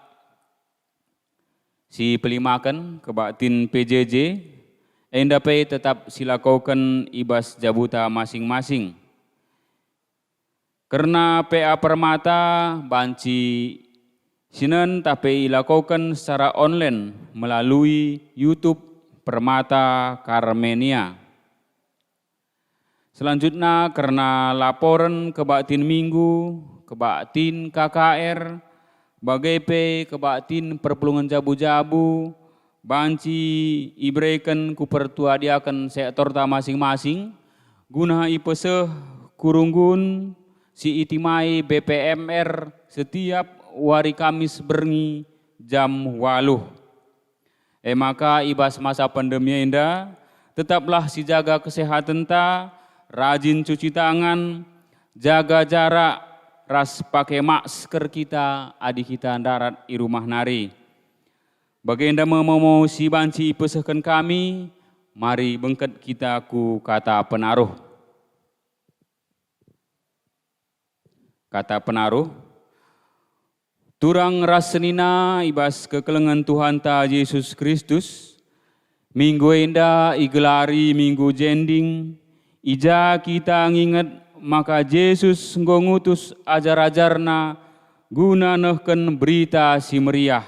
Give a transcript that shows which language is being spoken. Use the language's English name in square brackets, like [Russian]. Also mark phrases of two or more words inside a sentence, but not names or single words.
[Batak Karo] Si pelimakan kebatin PJJ, enda pe tetap silakokan ibas jabuta masing-masing. Karena PA Permata banci sinan [Indonesian] tapi ilakokan secara online melalui YouTube [Batak Karo] Permata Karmenia. Selanjutnya karena laporan kebaktin minggu, kebaktin KKR, BGP, kebaktin perpulungan jabu-jabu, banci ibrekan kupertuadiakan sektor ta masing-masing, guna ipeseh kurunggun si itimai BPMR setiap wari Kamis berngi jam 8. Maka ibas [Indonesian] masa pandemi [Batak Karo] indah, tetaplah si jaga kesehatan ta, [Indonesian] rajin cuci tangan, jaga jarak, ras pakai masker kita, [Batak Karo] adik kita darat [Indonesian] di rumah nari. [Batak Karo] Bagenda mau si banci pesehkan kami, mari bengket kita ku kata penaruh. Kata penaruh, turang rasenina ibas kekelengan Tuhan ta Yesus Kristus, minggu indah igelari minggu jending, ija kita nginget maka Yesus ngutus ajar-ajarna guna nehken berita si meriah.